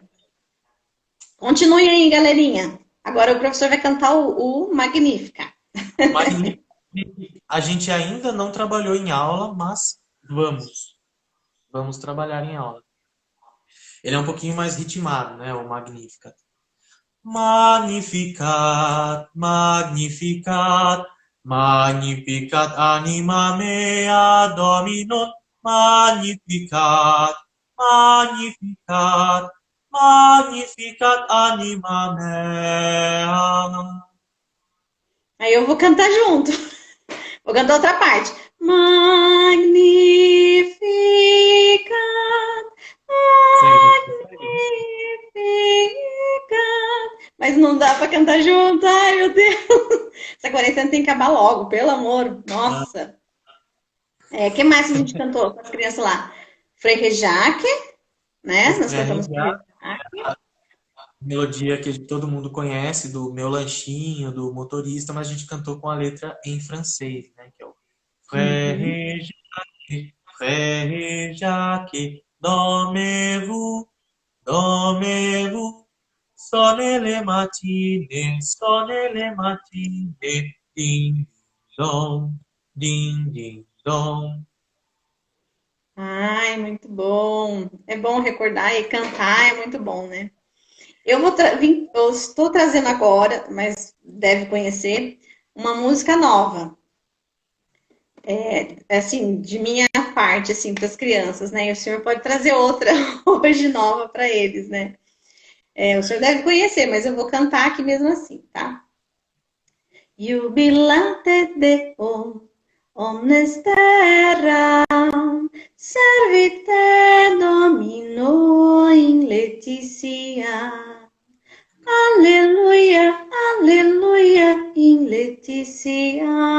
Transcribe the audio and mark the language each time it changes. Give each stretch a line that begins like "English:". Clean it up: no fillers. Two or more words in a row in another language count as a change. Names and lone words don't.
Portuguese: Continue aí, galerinha. Agora o professor vai cantar o Magnífica. O Magnificat, a gente ainda não trabalhou em aula, mas vamos trabalhar em aula. Ele é um pouquinho mais ritmado, né? O Magnificat.
Latin: Magnificat, Magnificat, Magnificat anima mea Dominum, Magnificat, Magnificat, Magnificat anima mea.
Portuguese: Aí eu vou cantar junto. Vou cantar outra parte.
Latin: Magnificat, magnificat.
Portuguese: Mas não dá para cantar junto. Ai, meu Deus. Essa quarentena tem que acabar logo, pelo amor. Nossa. Que mais que a gente cantou com as crianças lá? Frei Jaque, né? Nós cantamos Frei Jaque. Melodia que todo mundo conhece, do Meu Lanchinho, do Motorista, mas a gente cantou com a letra em francês, né? Que é o
French: Frère Jacques, Frère Jacques, dormez-vous, sonnez les matines, ding dong, ding ding dong.
Portuguese: Ai, muito bom. É bom recordar e cantar, é muito bom, né? Eu estou trazendo agora, mas deve conhecer, uma música nova. Assim, de minha parte, assim, para as crianças, né? E o senhor pode trazer outra hoje nova para eles, né? O senhor deve conhecer, mas eu vou cantar aqui mesmo assim, tá?
Latin: Jubilate Deo, omnes terra, servite Domino in Laetitia. Aleluia, aleluia, in Laetitia.